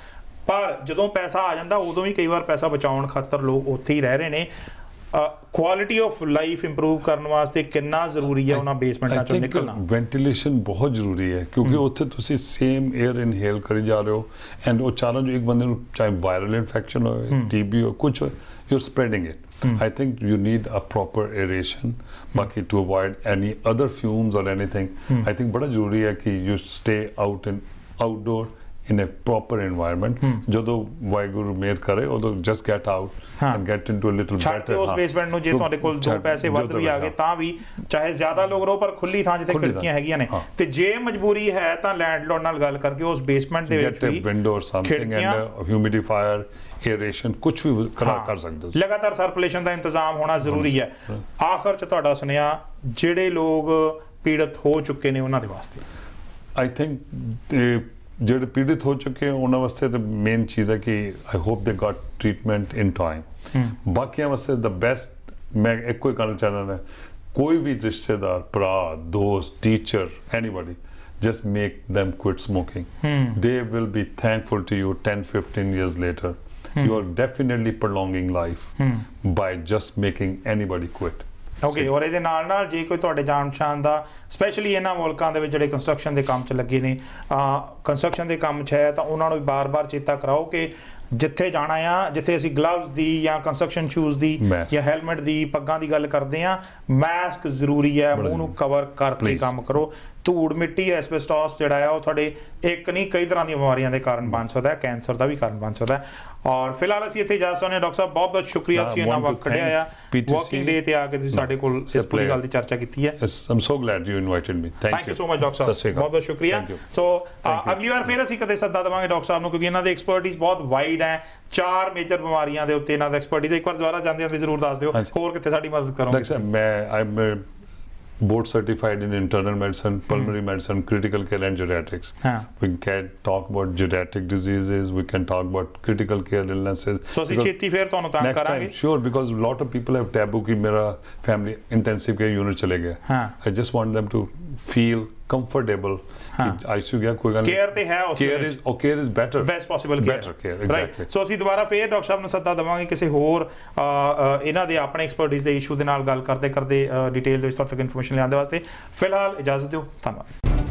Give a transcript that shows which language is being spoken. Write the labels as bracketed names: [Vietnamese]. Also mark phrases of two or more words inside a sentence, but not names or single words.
[Punjabi] ਪਰ ਜਦੋਂ ਪੈਸਾ ਆ ਜਾਂਦਾ ਉਦੋਂ ਵੀ ਕਈ ਵਾਰ ਪੈਸਾ ਬਚਾਉਣ ਖਾਤਰ ਲੋਕ ਉੱਥੇ ਹੀ ਰਹਿ ਰਹੇ ਨੇ। [English] quality of life improve [Punjabi] ਕਰਨ ਵਾਸਤੇ ਕਿੰਨਾ ਜ਼ਰੂਰੀ ਹੈ ਉਹਨਾਂ ਬੇਸਮੈਂਟਾਂ ਚੋਂ ਨਿਕਲਣਾ। ਵੈਂਟੀਲੇਸ਼ਨ ਬਹੁਤ ਜ਼ਰੂਰੀ ਹੈ, ਕਿਉਂਕਿ ਉੱਥੇ ਤੁਸੀਂ [English] same air inhale [Punjabi] ਕਰੀ ਜਾ ਰਹੇ ਹੋ ਐਂਡ ਉਹ ਚਾਰਾਂ ਜੋ ਇੱਕ ਬੰਦੇ ਨੂੰ ਚਾਹੇ [English] viral infection [Punjabi] ਹੋਵੇ, TB ਹੋ, ਕੁਝ ਹੋਏ, [English] you are spreading it. I think you need a proper aeration, ਬਾਕੀ to avoid any other fumes or anything। I think [Punjabi] ਬੜਾ ਜ਼ਰੂਰੀ ਹੈ ਕਿ [English] you stay outdoor in a proper environment। [Punjabi] ਜਦੋਂ ਵਾਹਿਗੁਰੂ ਮਿਹਰ ਕਰੇ ਉਦੋਂ [English] just get out and get into a little better। [Punjabi] ਉਸ ਬੇਸਮੈਂਟ ਨੂੰ ਜੇ ਤੁਹਾਡੇ ਕੋਲ 2 ਪੈਸੇ ਵੱਧ ਵੀ ਆ ਗਏ ਤਾਂ ਵੀ, ਚਾਹੇ ਜ਼ਿਆਦਾ ਲੋਕ ਰਹੋ ਪਰ ਖੁੱਲੀ ਥਾਂ ਜਿੱਥੇ ਖਿੜਕੀਆਂ ਹੈਗੀਆਂ ਨੇ, ਤੇ ਜੇ ਮਜਬੂਰੀ ਹੈ ਤਾਂ ਲੈਂਡਲੋਰਡ ਨਾਲ ਗੱਲ ਕਰਕੇ ਉਸ ਬੇਸਮੈਂਟ ਦੇ ਵਿੱਚ ਵੀ [English] window or something and humidifier, aeration [Punjabi] ਕੁਝ ਵੀ ਕਰ ਸਕਦੇ ਹੋ। ਲਗਾਤਾਰ ਸਰਕੂਲੇਸ਼ਨ ਦਾ ਇੰਤਜ਼ਾਮ ਹੋਣਾ ਜ਼ਰੂਰੀ ਹੈ। ਆਖਰ 'ਚ ਤੁਹਾਡਾ ਸੁਨੇਹਾ ਜਿਹੜੇ ਲੋਕ ਪੀੜਤ ਹੋ ਚੁੱਕੇ ਨੇ ਉਹਨਾਂ ਦੇ ਵਾਸਤੇ। [English] I think [Punjabi] ਜਿਹੜੇ ਪੀੜਿਤ ਹੋ ਚੁੱਕੇ ਉਹਨਾਂ ਵਾਸਤੇ ਤਾਂ ਮੇਨ ਚੀਜ਼ ਹੈ ਕਿ [English] I hope they got treatment in time. [Punjabi] ਬਾਕੀਆਂ ਵਾਸਤੇ [English] the best [Punjabi] ਮੈਂ ਇੱਕੋ ਹੀ ਕਹਿਣਾ ਚਾਹੁੰਦਾ, ਕੋਈ ਵੀ ਰਿਸ਼ਤੇਦਾਰ, ਭਰਾ, ਦੋਸਤ, ਟੀਚਰ, ਐਨੀਬਡੀ, [English] just make them quit smoking। They will be thankful to you 10-15 years later। You are definitely prolonging life by just making anybody quit। [Punjabi] ਓਕੇ, ਔਰ ਇਹਦੇ ਨਾਲ ਜੇ ਕੋਈ ਤੁਹਾਡੇ ਜਾਣ ਪਛਾਣ ਦਾ, ਸਪੈਸ਼ਲੀ ਇਹਨਾਂ ਮੁਲਕਾਂ ਦੇ ਵਿੱਚ ਜਿਹੜੇ ਕੰਸਟਰਕਸ਼ਨ ਦੇ ਕੰਮ 'ਚ ਲੱਗੇ ਨੇ, ਕੰਸਟਰਕਸ਼ਨ ਦੇ ਕੰਮ 'ਚ ਹੈ ਤਾਂ ਉਹਨਾਂ ਨੂੰ ਬਾਰ-ਬਾਰ ਚੇਤਾ ਕਰਾਓ ਕਿ ਜਿੱਥੇ ਜਾਣਾ ਆ, ਜਿੱਥੇ ਅਸੀਂ ਗਲਵਜ਼ ਦੀ ਜਾਂ [English] construction shoes [Punjabi] ਦੀ ਜਾਂ ਹੈਲਮਟ ਦੀ, ਪੱਗਾਂ ਦੀ ਗੱਲ ਕਰਦੇ ਆ, ਮਾਸਕ ਜ਼ਰੂਰੀ ਹੈ, ਮੂੰਹ ਨੂੰ ਕਵਰ ਕਰਕੇ ਕੰਮ ਕਰੋ। ਧੂੜ ਮਿੱਟੀ ਐਸਬੈਸਟੋਸ ਜਿਹੜਾ ਆ ਉਹ ਤੁਹਾਡੇ ਇੱਕ ਨਹੀਂ ਕਈ ਤਰ੍ਹਾਂ ਦੀਆਂ ਬਿਮਾਰੀਆਂ ਦੇ ਕਾਰਨ ਬਣ ਸਕਦਾ ਹੈ, ਕੈਂਸਰ ਦਾ ਵੀ ਕਾਰਨ ਬਣ ਸਕਦਾ ਹੈ। ਔਰ ਫਿਲਹਾਲ ਅਸੀਂ ਇੱਥੇ ਜਾ ਸਕਦੇ ਹਾਂ। ਡਾਕਟਰ ਸਾਹਿਬ ਬਹੁਤ ਬਹੁਤ ਸ਼ੁਕਰੀਆ, ਤੁਸੀਂ ਇੰਨਾ ਵਕਤ ਕੱਢਿਆ ਆ [English] walking day [Punjabi] ਤੇ ਆ ਕੇ ਤੁਸੀਂ ਸਾਡੇ ਕੋਲ ਇਸ ਪੂਰੀ ਗੱਲ ਦੀ ਚਰਚਾ ਕੀਤੀ ਹੈ। [English] I'm so glad you invited me. Thank you so much [Punjabi] ਡਾਕਟਰ ਸਾਹਿਬ, ਬਹੁਤ ਬਹੁਤ ਸ਼ੁਕਰੀਆ। ਸੋ ਅਗਲੀ ਵਾਰ ਫਿਰ ਅਸੀਂ ਕਦੇ ਸੱਦਾ ਦੇਵਾਂਗੇ ਡਾਕਟਰ ਸਾਹਿਬ ਨੂੰ, ਕਿਉਂਕਿ ਇਹਨਾਂ ਦੇ ਐਕਸਪਰਟਿਜ਼ ਬਹੁਤ ਵਾਈਡ ਹੈ, 4 ਮੇਜਰ ਬਿਮਾਰੀਆਂ ਦੇ ਉੱਤੇ ਇਹਨਾਂ ਦਾ ਐਕਸਪਰਟਿਜ਼। ਇੱਕ ਵਾਰ ਦੁਬਾਰਾ ਜਾਂਦੇ ਜ਼ਰੂਰ ਦੱਸ ਦਿਓ ਹੋਰ ਕਿੱਥੇ ਸਾਡੀ ਮਦਦ ਕਰੋਗੇ। ਮੈਂ [English] board certified in internal medicine, pulmonary medicine, critical care and geriatrics. We can talk about geriatric diseases, we can talk about critical care illnesses. [Punjabi] So ਅਸੀਂ ਛੇਤੀ ਫਿਰ ਤੁਹਾਨੂੰ ਤੰਗ ਕਰਾਂਗੇ। [English] Next time, sure, because a lot of people have taboo [Hindi] कि मेरा [English] family intensive care unit [Hindi] चले गया। [English] I just want them to feel comfortable ICU [Punjabi] ਗਿਆ ਕੋਈ ਗੱਲ care ਤੇ ਹੈ ਉਸ [English] care is better, best possible care, better care, exactly। [Punjabi] So ਅਸੀਂ ਦੁਬਾਰਾ ਫੇਰ ਡਾਕਟਰ ਸਾਹਿਬ ਨੂੰ ਸੱਦਾ ਦੇਵਾਂਗੇ ਕਿਸੇ ਹੋਰ ਇਹਨਾਂ ਦੇ ਆਪਣੇ ਐਕਸਪਰਟਿਜ਼ ਦੇ ਇਸ਼ੂ ਦੇ ਨਾਲ ਗੱਲ ਕਰਦੇ ਡਿਟੇਲ ਦੇ ਵਿੱਚ ਤੁਹਾਡੇ ਤੱਕ ਇਨਫੋਰਮੇਸ਼ਨ ਲਿਆਉਣ ਦੇ ਵਾਸਤੇ। ਫਿਲਹਾਲ ਇਜਾਜ਼ਤ ਦਿਓ, ਧੰਨਵਾਦ।